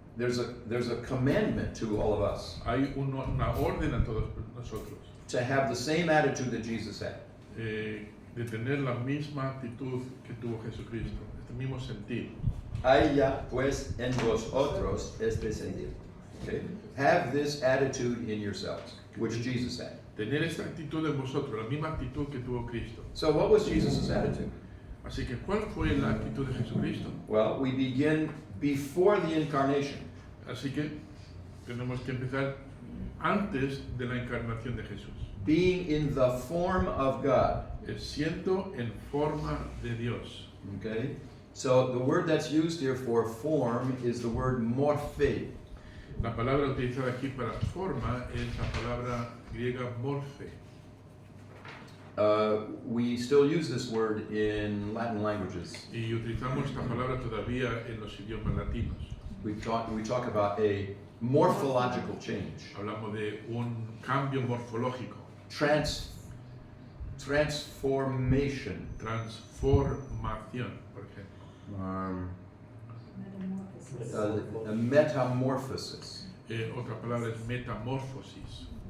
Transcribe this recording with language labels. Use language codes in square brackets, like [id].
[en] There's a commandment to all of us [es] Hay una orden a todos nosotros [en] to have the same attitude that Jesus had. [es] de tener la misma actitud que tuvo Jesucristo, este mismo sentir. Haya pues en vosotros este sentir. [en] Okay? Have this attitude in yourselves, which Jesus had. [es] Tener esta actitud en vosotros, la misma actitud que tuvo Cristo. [en] So what was Jesus' attitude? [es] Así que, ¿cuál fue la actitud de Jesucristo? [en] Well, we begin before the incarnation. [es] Así que tenemos que empezar antes de la encarnación de Jesús. [en] Being in the form of God. [es] Siendo en forma de Dios. [en] Okay? So the word that's used here for form is the word morphe. [es] La palabra utilizada aquí para forma es la palabra griega morphe. [en] We still use this word in Latin languages. [es] Y utilizamos esta palabra todavía en los idiomas latinos. [en] We talk about a morphological change. [es] Hablamos de un cambio morfológico, [en] Transformation. [es] transformación, por ejemplo. [en] A metamorphosis. [es] Otra palabra es metamorfosis.